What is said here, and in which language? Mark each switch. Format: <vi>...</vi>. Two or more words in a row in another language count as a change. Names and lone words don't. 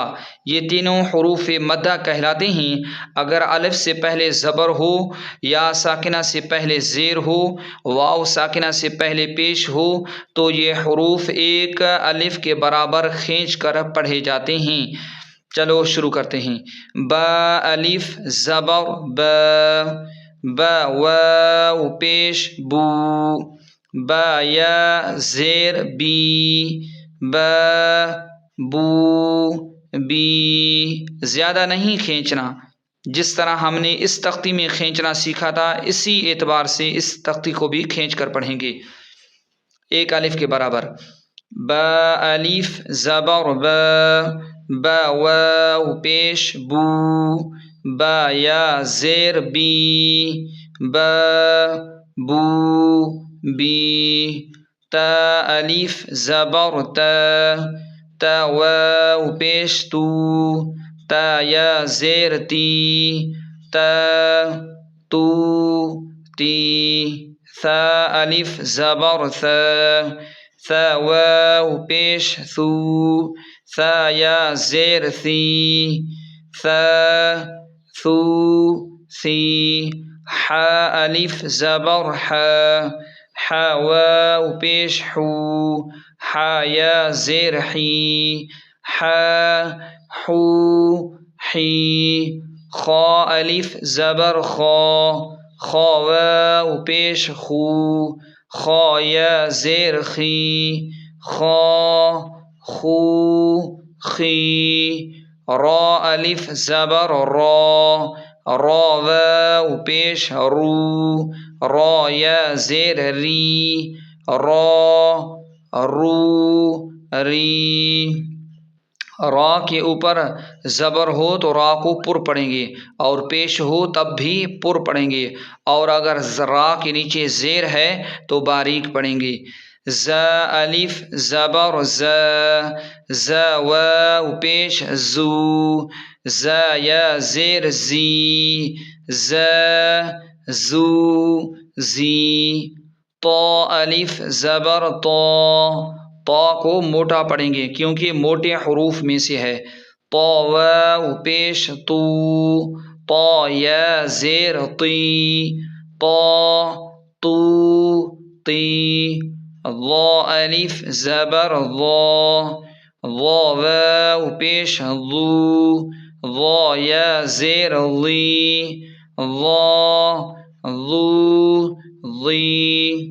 <ur>یہ تینوں حروف مدہ کہلاتے ہیں۔ اگر الف سے پہلے زبر ہو، یا ساکنہ سے پہلے زیر ہو، واو ساکنہ سے پہلے پیش ہو تو یہ حروف ایک الف کے برابر کھینچ کر پڑھے جاتے ہیں۔ چلو شروع کرتے ہیں۔ با الف زبر با واو پیش بو، با یا زیر بی، با بو بی۔ زیادہ نہیں کھینچنا، جس طرح ہم نے اس تختی میں کھینچنا سیکھا تھا اسی اعتبار سے اس تختی کو بھی کھینچ کر پڑھیں گے، ایک الف کے برابر۔ با الف زبر با واو پیش بو، با یا زیر بی، با بو بی۔ تا الف زبر تا واو پیش تو، تا یا زیر تی، تا تو تی۔ ثا الف زبر ثا واو پیش ثو، ثا یا زیر ثی، ثا ثو ثی۔ حا الف زبر حا واو پیش حو، حا یا زیر حی، حا حو حی۔ خا الف زبر خا واو پیش خو، خا یا زیر خی، خا خو خی۔ را الف زبر را واو پیش رو، را یا زیر ری، را رو ری۔ را کے اوپر زبر ہو تو را کو پر پڑھیں گے، اور پیش ہو تب بھی پر پڑھیں گے، اور اگر را کے نیچے زیر ہے تو باریک پڑھیں گے۔ زا الف زبر زا واو پیش زو، زا یا زیر زی، زا زو زی۔ طا الف زبر طا کو موٹا پڑھیں گے کیونکہ موٹے حروف میں سے ہے۔ طا واو پیش تو، طا یا زیر طی، طا تو طی۔ ضا الف زبر ضا واو پیش ضو، ضا یا زیر ضی، ضا ضو ضی۔</ur>